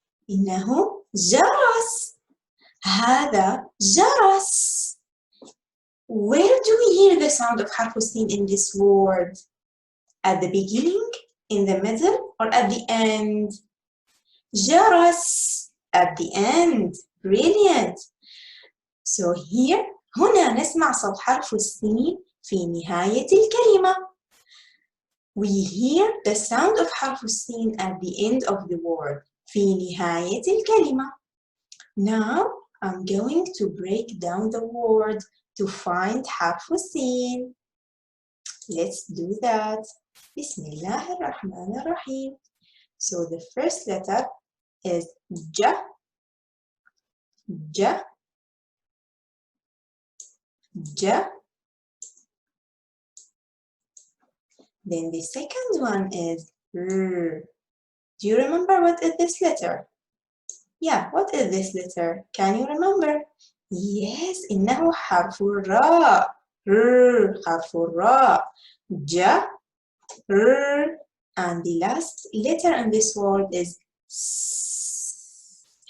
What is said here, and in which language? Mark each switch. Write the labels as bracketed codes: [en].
[ar] إنه جرس. هذا جرس. [en] Where do we hear the sound of حرف السين in this word? At the beginning, in the middle, or at the end? جرس. At the end. Brilliant. So here, [ar] هنا نسمع صوت حرف السين في نهاية الكلمة. [en] We hear the sound of حرف السين at the end of the word. [ar] في نهاية الكلمة. [en] Now, I'm going to break down the word to find حرف السين. Let's do that. [ar] بسم الله الرحمن الرحيم. [en] So the first letter is J. J. J. Then the second one is R. Do you remember what is this letter? Yeah, what is this letter? Can you remember? Yes, [ar] إنه حرف الراء. R, حرف الراء. [en] J, R, and the last letter in this word is S.